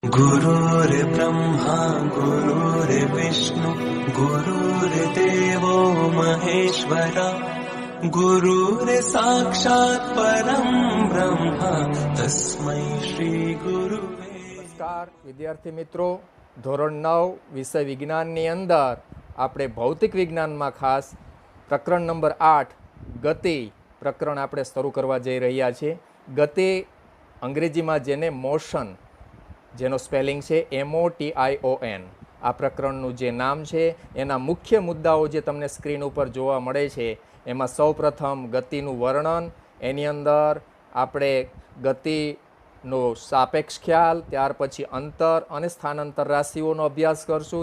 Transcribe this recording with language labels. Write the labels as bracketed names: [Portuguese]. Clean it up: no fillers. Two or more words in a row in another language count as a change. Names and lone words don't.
[Sanskrit] गुरुर्ब्रह्मा गुरुर्विष्णु गुरुर्देवो महेश्वरा गुरुर्साक्षात् परं ब्रह्म तस्मै श्री गुरुवे। [Gujarati] નમસ્કાર વિદ્યાર્થી મિત્રો, ધોરણ 9 વિષય વિજ્ઞાનની અંદર આપણે ભૌતિક વિજ્ઞાનમાં ખાસ પ્રકરણ નંબર 8 ગતિ પ્રકરણ આપણે શરૂ કરવા જઈ રહ્યા છીએ. ગતિ અંગ્રેજીમાં જેને મોશન, જેનો સ્પેલિંગ છે MOTION, આ પ્રકરણનું જે નામ છે એના મુખ્ય મુદ્દાઓ જે તમને સ્ક્રીન ઉપર જોવા મળે છે એમાં સૌપ્રથમ ગતિનું વર્ણન, એની અંદર આપણે ગતિનો સાપેક્ષ ખ્યાલ, ત્યાર પછી અંતર અને સ્થાનાંતર રાશિઓનો અભ્યાસ કરશું.